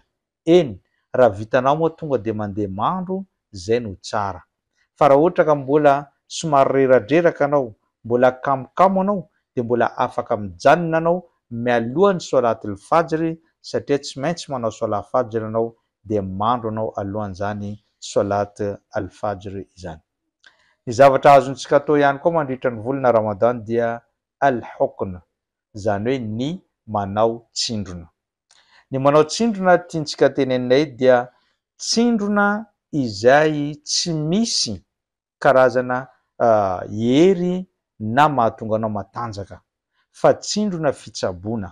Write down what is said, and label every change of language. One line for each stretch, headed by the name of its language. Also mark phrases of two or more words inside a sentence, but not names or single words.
Malagasy: Eny, raha vitanao moa tonga de mandeha mandro, zay no tsara. Fa raha ohatra ka mbola somary reradreraka anao, mbola kamokamo anao, de mbola afaka mijanona anao mialohan'ny
Arabic: صلاة الفجر,
Malagasy: satria tsy maintsy manao
Arabic: صلاة الفجر
Malagasy: anao de mandro anao alohan'izany
Arabic: صلاة الفجر
Malagasy: izany. Ny zavatra azontsika atao ihany koa mandritra ny volana Ramadan dia al-hukn, zany hoe ny manao tsindrona. Ny manao tsindrona tiantsika teneninay dia tsindrona izay tsy misy karazana hery na mahatonga anao matanjaka, fa tsindrona fitsaboana.